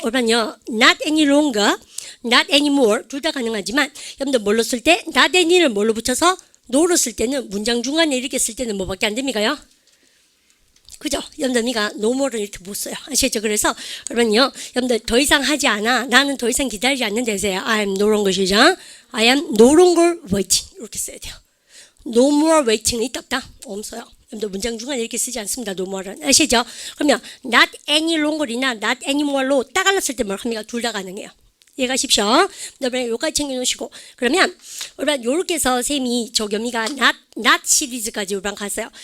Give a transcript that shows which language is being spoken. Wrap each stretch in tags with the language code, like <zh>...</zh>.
<ko>오란요,</ko> <en>not any longer, not anymore</en> <ko>둘 다 가능하지만 여러분들 뭘로 쓸 때? not any를 뭘로 붙여서 no로 쓸 때는 문장 중간에 이렇게 쓸 때는 뭐밖에 안 됩니까요? 그죠? 여러분들</ko> <en>no more</en> <ko>를 이렇게 못 써요. 아시겠죠? 그래서 여러분요, 여러분들 더 이상 하지 않아. 나는 더 이상 기다리지 않는 데서요.</ko> <en>I am no longer</en> <ko>시작.</ko> <en>I am no longer waiting</en> <ko>이렇게 써야 돼요. No more waiting은 있다 없다? 없어요. 여러분들 문장 중간에 이렇게 쓰지 않습니다. no more는. 아시죠? 그러면</ko> <en>not any longer</en> <ko>이나</ko> <en>not anymore</en> <ko>로 딱 갈랐을 때 뭘 합니까? 둘 다 가능해요. 이해가십시오. 여러분 요까지 챙겨놓으시고 그러면 여러분 요렇게 해서 쌤이 저겸이가 not 시리즈까지 여러분 갔어요.</ko>